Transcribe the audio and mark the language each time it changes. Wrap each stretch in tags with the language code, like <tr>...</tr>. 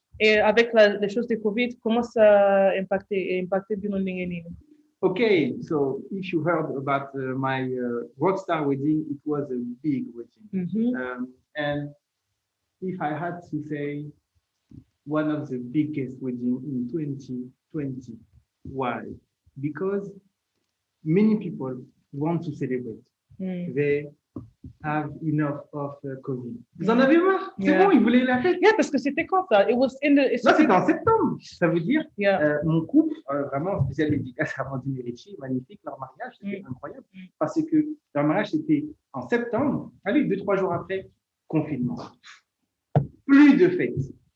<fr>Et avec les choses de Covid, comment ça a impacté Binondingeni?</fr> <en>Okay, so if you heard about my rockstar wedding, it was a big wedding. And if I had to say one of the biggest weddings in 2020, why? Because many people want to celebrate. They have enough of COVID.</en> <fr>Vous en avez marre? C'est bon, ils voulaient la fête. Yeah, parce que c'était quand ça?</fr> <en>It was in the...</en> <fr>Non, c'était en septembre. Ça veut dire, mon couple, vraiment, spécial dédicace à Amandine et Richie, magnifique, leur mariage, c'était incroyable. Parce que leur mariage, c'était en septembre. Allez, 2-3 jours après, confinement. Plus de fêtes.</fr>